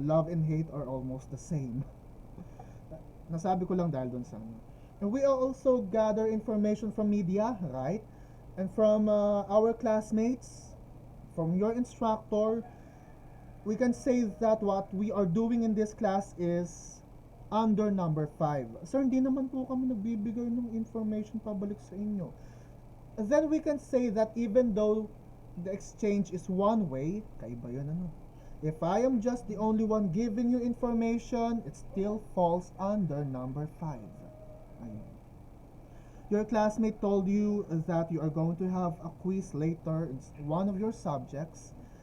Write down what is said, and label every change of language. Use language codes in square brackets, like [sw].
[en] Love and hate are almost the same. [tl] Nasabi ko lang dahil doon sa ano. [en] And we also gather information from media, right? And from our classmates, from your instructor. We can say that what we are doing in this class is under number 5. [tl] Sir, hindi naman po kami nagbibigay ng information pabalik sa inyo. [en] Then we can say that even though the exchange is one way, [tl] kaiba yun ano. [en] If I am just the only one giving you information, it still falls under number 5. Ayun. Your classmate told you that you are going to have a quiz later in one of your subjects.